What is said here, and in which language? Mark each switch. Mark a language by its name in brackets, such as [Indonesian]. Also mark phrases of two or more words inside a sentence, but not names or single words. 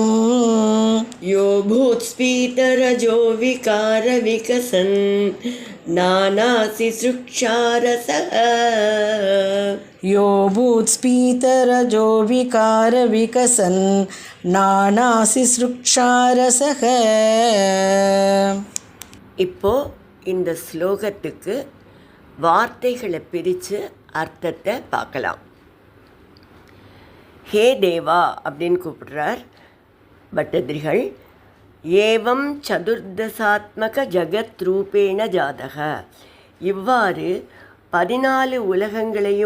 [Sanskrit] यो भूत्स्फीतरजो विकारविकसन् नानासिसृक्षारसः यो भूत्स्फीतरजो विकारविकसन् नानासिसृक्षारसः. [Tamil] இப்போ இந்த ஸ்லோகத்துக்கு வார்த்தைகளை பிரித்து அர்த்தத்தை பார்க்கலாம். [Sanskrit] हे देवा [Tamil] அப்படின்னு கூப்பிடுறார் பட்டதிரிகள். [Sanskrit] एवं चतुर्दशात्मक जगत् रूपेण जातक, [Tamil] இவ்வாறு 14 உலகங்களையும்